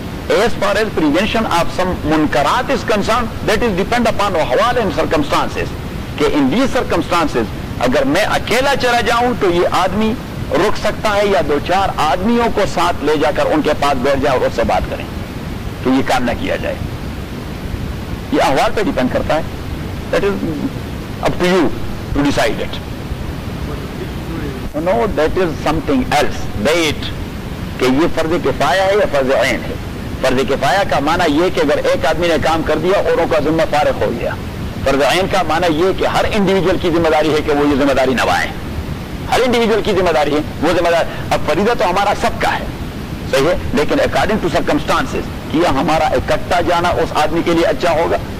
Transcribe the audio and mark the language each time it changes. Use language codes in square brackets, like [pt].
[en] as far as prevention of some منکرات is concern that is depend upon احوال and circumstances [ur] کہ in these circumstances اگر میں اکیلا چلا جاؤں تو یہ آدمی رک سکتا ہے یا دو چار آدمیوں کو ساتھ لے جا کر ان کے پاس بیٹھ جائے اور اس سے بات کریں تو یہ کام نہ کیا جائے یہ احوال پہ ڈیپینڈ کرتا ہے [en] That is up to you to decide it. No, that is something else. Wait. [ur] کہ یہ فرض کفایا ہے یا فرض عین ہے فرض کفایا کا معنی یہ کہ اگر ایک آدمی نے کام کر دیا اوروں کا ذمہ فارغ ہو گیا فرض عین کا معنی یہ کہ ہر انڈیویجل کی ذمہ داری ہے کہ وہ یہ ذمہ داری نبھائے ہر انڈیویجل کی ذمہ داری ہے وہ ذمہ داری اب فریضہ تو ہمارا سب کا ہے صحیح ہے لیکن [en] according to circumstances [ur] کیا ہمارا اکٹھا جانا اس آدمی کے لیے اچھا ہوگا